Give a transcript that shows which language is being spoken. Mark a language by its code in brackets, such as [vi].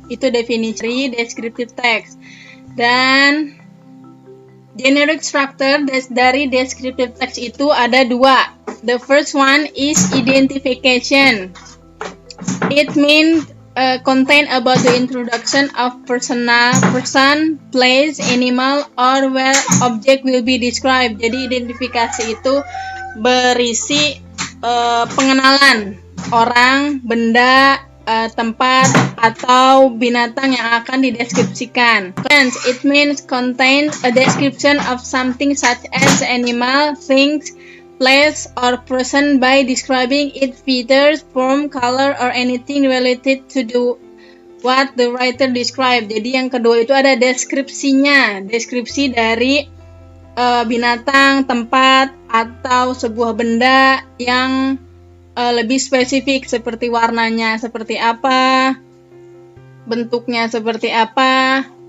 [id] Itu definisi descriptive text. Dan generic structure dari descriptive text itu ada dua. [en] The first one is identification. It means contain about the introduction of person, place, animal, or where object will be described. [id] Jadi identifikasi itu berisi pengenalan orang, benda, tempat, atau binatang yang akan dideskripsikan. [en] Hence, it means contain a description of something such as animal, things, place, or person by describing its features, form, color, or anything related to what the writer described. [id] Jadi yang kedua itu ada deskripsinya, deskripsi dari binatang, tempat, atau sebuah benda yang lebih spesifik seperti warnanya seperti apa, bentuknya seperti apa.